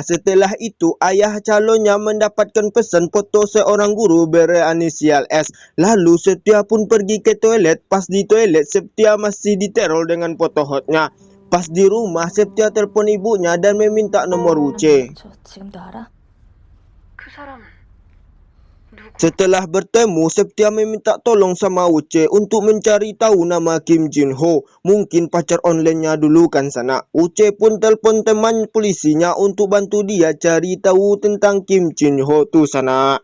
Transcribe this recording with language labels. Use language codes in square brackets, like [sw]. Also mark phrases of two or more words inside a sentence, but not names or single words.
[id] Setelah itu ayah calonnya mendapatkan pesan foto seorang guru berinisial S. Lalu Septia pun pergi ke toilet. Pas di toilet Septia masih diteror dengan foto hotnya. Pas di rumah Septia telepon ibunya dan meminta nomor Uce. [ko] 저 지금도 알아? 그 사람 [id] Setelah bertemu, Septia meminta tolong sama Uce untuk mencari tahu nama Kim Jin Ho. Mungkin pacar online-nya dulu kan sana. Uce pun telepon teman polisinya untuk bantu dia cari tahu tentang Kim Jin Ho tuh sana.